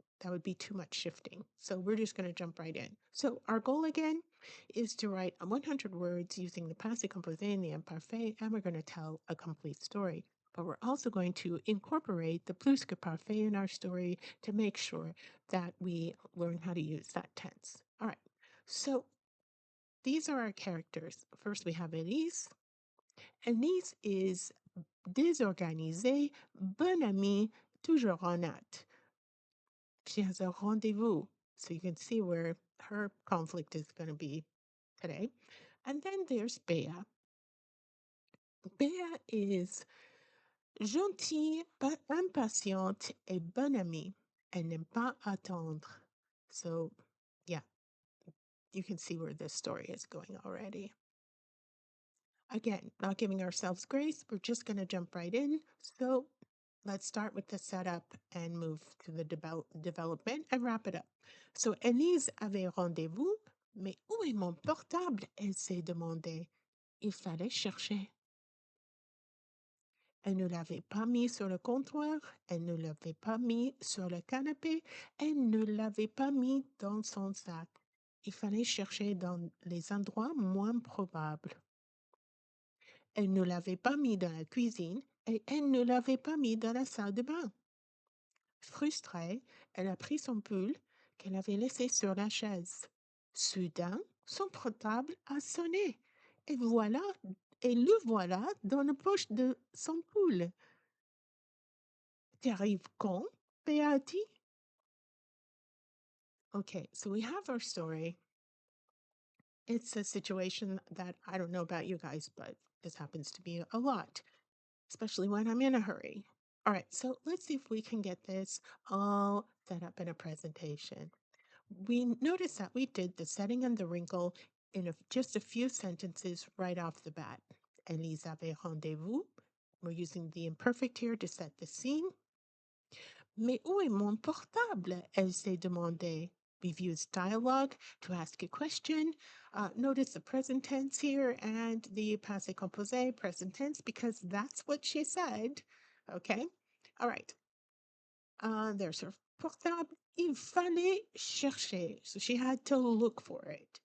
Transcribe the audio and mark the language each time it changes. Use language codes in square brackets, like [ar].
[en] That would be too much shifting. So we're just going to jump right in. So our goal again is to write 100 words using the passé composé and the imparfait, and we're going to tell a complete story. But we're also going to incorporate the plus que parfait in our story to make sure that we learn how to use that tense. All right. So these are our characters. First, we have Elise. [fr] Elise is désorganisée, bonne amie, toujours en hâte. [en] She has a rendezvous. So you can see where her conflict is going to be today. And then there's Bea. Bea is [fr] gentille, impatiente et bonne amie. Elle n'aime pas attendre. [en] So, yeah, you can see where this story is going already. Again, not giving ourselves grace, we're just going to jump right in. So let's start with the setup and move to the development and wrap it up. [fr] So Elise avait rendez-vous, mais où est mon portable? Elle s'est demandé. Il fallait chercher. Elle ne l'avait pas mis sur le comptoir, elle ne l'avait pas mis sur le canapé, elle ne l'avait pas mis dans son sac. Il fallait chercher dans les endroits moins probables. Elle ne l'avait pas mis dans la cuisine et elle ne l'avait pas mis dans la salle de bain. Frustrée, elle a pris son pull qu'elle avait laissé sur la chaise. Soudain, son portable a sonné. Et voilà, et le voilà dans la poche de son pull. Tu arrives quand? Béa a dit. [en] Okay, so we have our story. It's a situation that I don't know about you guys, but this happens to me a lot, especially when I'm in a hurry. All right, so let's see if we can get this all set up in a presentation. We noticed that we did the setting and the wrinkle in just a few sentences right off the bat. [fr] Elise avait rendez-vous. [en] We're using the imperfect here to set the scene. [fr] Mais où est mon portable? Elle s'est demandé. [en] We've used dialogue to ask a question. Notice the present tense here and the passé composé, present tense, because that's what she said. Okay? All right. There's her portable. [fr] Il fallait chercher. [en] So she had to look for it.